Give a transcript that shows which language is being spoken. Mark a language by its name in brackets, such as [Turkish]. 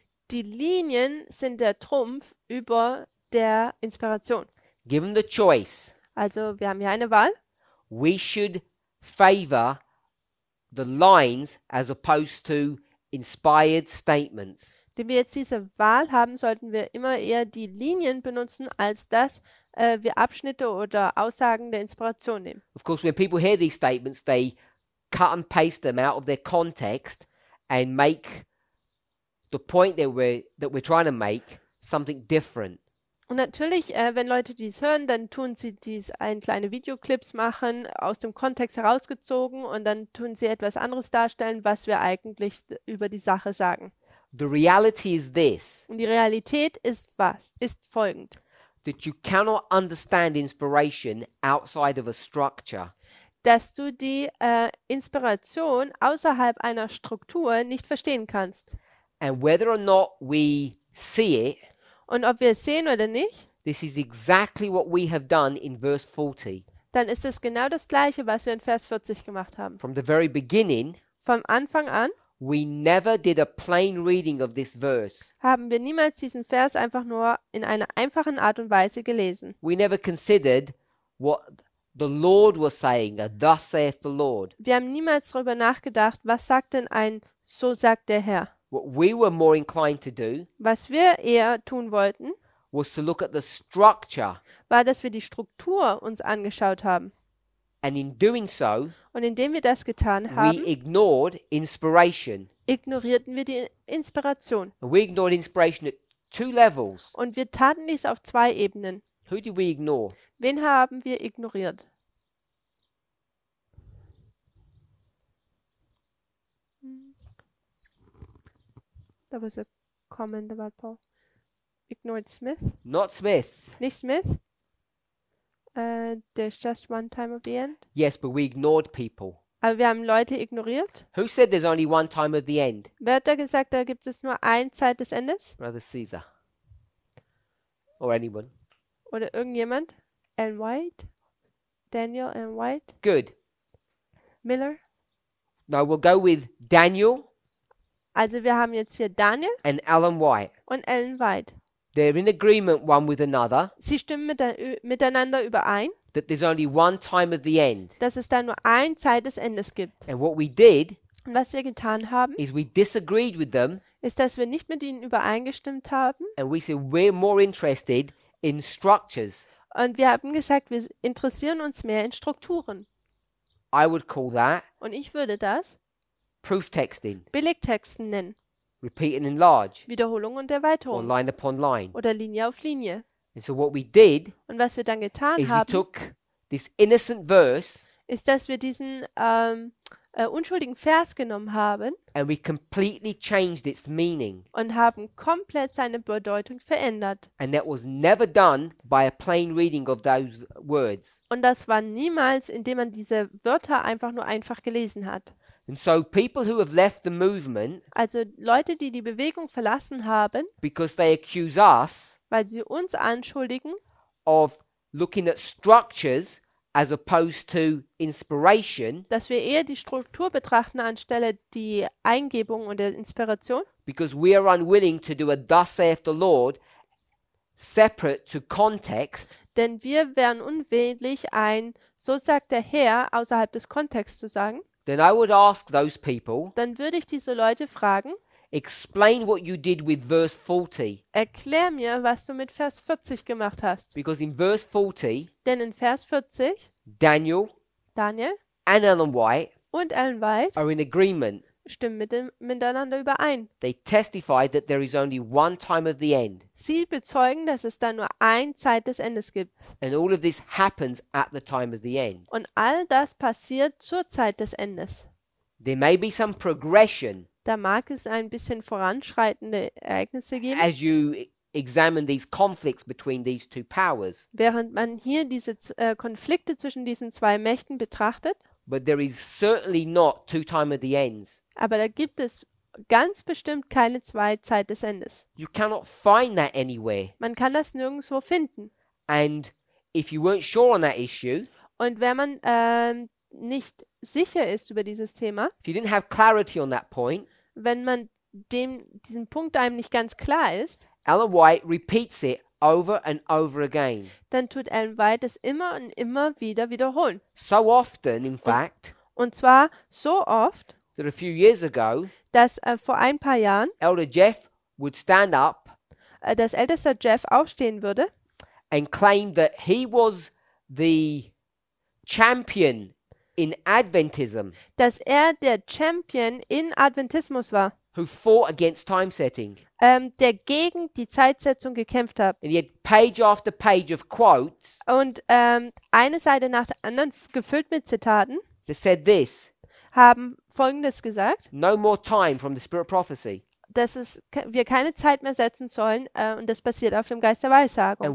[German] Die Linien sind der Trumpf über der Inspiration. [English] Given the choice, [German] Also wir haben hier eine Wahl. [English] we should favor the lines as opposed to inspired statements. [German] Wenn wir jetzt diese Wahl haben, sollten wir immer eher die Linien benutzen, als dass wir Abschnitte oder Aussagen der Inspiration nehmen. [English] Of course, when people hear these statements, they cut and paste them out of their context and make the point that we're trying to make something different. [German] Und natürlich, wenn Leute dies hören, dann tun sie dies in kleine Videoclips machen, aus dem Kontext herausgezogen, und dann tun sie etwas anderes darstellen, was wir eigentlich über die Sache sagen. [English] The reality is this, [German] Und die Realität ist was? Ist folgend. [English] that you cannot understand inspiration outside of a structure. [German] Dass du die Inspiration außerhalb einer Struktur nicht verstehen kannst. [English] And whether or not we see it, [German] Und ob wir es sehen oder nicht, [English] this is exactly what we have done in verse 40. [German] dann ist es genau das Gleiche, was wir in Vers 40 gemacht haben. [English] From the very beginning, [German] Vom Anfang an [English] we never did a plain reading of this verse. [German] haben wir niemals diesen Vers einfach nur in einer einfachen Art und Weise gelesen. [English] We never considered what the Lord was saying, thus saith the Lord. [German] Wir haben niemals darüber nachgedacht, was sagt denn ein "So sagt der Herr". [English] What we were more inclined to do [German] Was wir eher tun wollten, [English] was to look at the structure, [German] war, dass wir die Struktur uns angeschaut haben. [English] and in doing so, [German] Und indem wir das getan [English] we [German] haben, [English] ignored inspiration. [German] ignorierten wir die Inspiration. [English] And we ignored inspiration at two levels. [German] Und wir taten dies auf zwei Ebenen. [English] Who did we ignore? [German] Wen haben wir ignoriert? [English] That was a comment about Paul. Ignored Smith. Not Smith. [German] Nicht Smith. [English] There's just one time of the end. Yes, but we ignored people. [German] Aber wir haben Leute ignoriert. [English] Who said there's only one time of the end? [German] Wer hat da gesagt, da gibt es nur eine Zeit des Endes? [English] Brother Caesar. Or anyone. [German] Oder irgendjemand? Ellen White? Daniel Ellen White? [English] Good. Miller? No, we'll go with Daniel [German] Also wir haben jetzt hier Daniel [English] and Alan White. [German] und Ellen White. [English] They're in agreement one with another [German] Sie stimmen miteinander überein, [English] that there's only one time of the end. [German] dass es da nur eine Zeit des Endes gibt. [English] And what we did [German] Und was wir getan haben, [English] is we disagreed with them [German] ist, dass wir nicht mit ihnen übereingestimmt haben. [English] and we said we're more interested in structures. [German] Und wir haben gesagt, wir interessieren uns mehr in Strukturen. [English] I would call that [German] Und ich würde das [English] proof texting, [German] Belegtexten nennen. [English] repeat and enlarge, [German] Wiederholung und [English] or [German] Erweiterung. [English] line upon line. [German] Oder Linie auf Linie. [English] And so what we did [German] Und was wir dann getan [English] is we [German] haben, [English] took this innocent verse [German] ist, dass wir diesen unschuldigen Vers genommen haben [English] and we completely changed its meaning. [German] und haben komplett seine Bedeutung verändert. [English] And that was never done by a plain reading of those words. [German] Und das war niemals, indem man diese Wörter einfach gelesen hat. [English] And so people who have left the movement [German] Also Leute, die die Bewegung verlassen haben, [English] because they accuse us [German] weil sie uns anschuldigen, [English] of looking at structures as opposed to inspiration, [German] dass wir eher die Struktur betrachten anstelle die Eingebung und der Inspiration, [English] because we are unwilling to do a thus saith the Lord separate to context, [German] denn wir wären unwillig, ein "So sagt der Herr" außerhalb des Kontexts zu sagen. [English] then I would ask those people, [German] Dann würde ich diese Leute fragen, [English] explain what you did with verse 40. [German] erklär mir, was du mit Vers 40 gemacht hast. [English] Because in verse 40, [German] Denn in Vers 40, [English] Daniel [German] Daniel [English] and Ellen White [German] und Ellen White [English] are in agreement. [German] stimmen miteinander überein. [English] They testify that there is only one time of the end. [German] Sie bezeugen, dass es da nur eine Zeit des Endes gibt. [English] And all of this happens at the time of the end. [German] Und all das passiert zur Zeit des Endes. [English] There may be some progression [German] Da mag es ein bisschen voranschreitende Ereignisse geben, [English] as you examine these conflicts between these two powers. [German] während man hier diese Konflikte zwischen diesen zwei Mächten betrachtet. [English] But there is certainly not two time of the ends. [German] Aber da gibt es ganz bestimmt keine Zeit des Endes. [English] You cannot find that anywhere. [German] Man kann das nirgendwo finden. [English] And if you weren't sure on that issue, [German] Und wenn man nicht sicher ist über dieses Thema, [English] if you didn't have clarity on that point, [German] wenn man diesen Punkt einem nicht ganz klar ist, [English] Ellen White repeats it over and over again. [German] dann tut Ellen White es immer und immer wieder wiederholen. [English] So often, in fact, [German] Und zwar so oft, [English] that a few years ago, [German] dass vor ein paar Jahren [English] Elder Jeff would stand up [German] das älteste Jeff aufstehen würde [English] and claim that he was the champion in Adventism [German] dass er der Champion in Adventismus war, [English] who fought against time setting. [German] der gegen die Zeitsetzung gekämpft hat. [English] And he had page after page of quotes [German] Und eine Seite nach der anderen, gefüllt mit Zitaten, [English] that said this: [German] haben Folgendes gesagt, [English] no more time from the spirit of prophecy. [German] dass wir keine Zeit mehr setzen sollen und das basiert auf dem Geist der Weissagung.